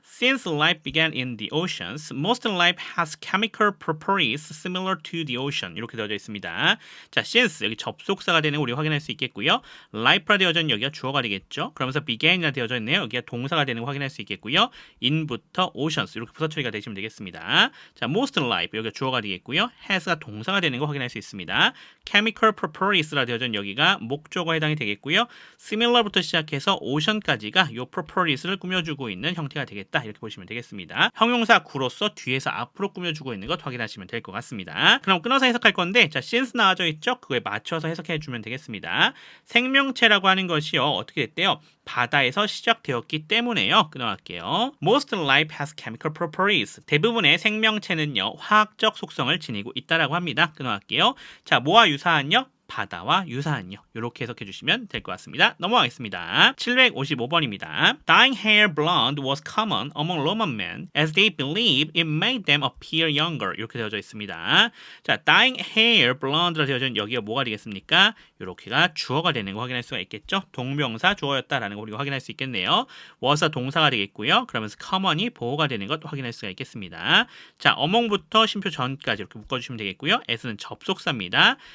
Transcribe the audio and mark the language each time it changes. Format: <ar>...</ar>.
<en>Since life began in the oceans, most life has chemical properties similar to the ocean.</en> <ko>이렇게 되어져 있습니다. 자, since 여기 접속사가 되는 거 우리 확인할 수 있겠고요. life라 되어져 있는 여기가 주어가 되겠죠. 그러면서 began이라 되어져 있네요. 여기가 동사가 되는 거 확인할 수 있겠고요. in부터 oceans 이렇게 부사 처리가 되시면 되겠습니다. 자, most life 여기가 주어가 되겠고요. has가 동사가 되는 거 확인할 수 있습니다. chemical properties라 되어져 있는 여기가 목적어에 해당이 되겠고요. similar부터 시작해서 ocean까지가 요 properties 를 꾸며주고 있는 형태가 되겠다. 이렇게 보시면 되겠습니다. 형용사 구로서 뒤에서 앞으로 꾸며주고 있는 것 확인하시면 될 것 같습니다. 그럼 끊어서 해석할 건데, 자, since 나와져 있죠? 그거에 맞춰서 해석해 주면 되겠습니다. 생명체라고 하는 것이요. 어떻게 됐대요? 바다에서 시작되었기 때문에요. 끊어갈게요.</ko> <en>Most life has chemical properties.</en> <ko>대부분의 생명체는요. 화학적 속성을 지니고 있다라고 합니다. 끊어갈게요. 자, 뭐와 유사한요? 바다와 유사한요. 이렇게 해석해 주시면 될 것 같습니다. 넘어가겠습니다. 755번입니다.</ko> <en>Dyeing hair blonde was common among Roman men as they believed it made them appear younger.</en> <ko>이렇게 되어져 있습니다. 자, dyeing hair blonde라 되어져 있는 여기가 뭐가 되겠습니까? 이렇게가 주어가 되는 거 확인할 수가 있겠죠. 동명사 주어였다라는 거 우리가 확인할 수 있겠네요. was가 동사가 되겠고요. 그러면서 common이 보호가 되는 것 확인할 수가 있겠습니다. 자, among부터 쉼표 전까지 이렇게 묶어주시면 되겠고요. as는 접속사입니다.</ko>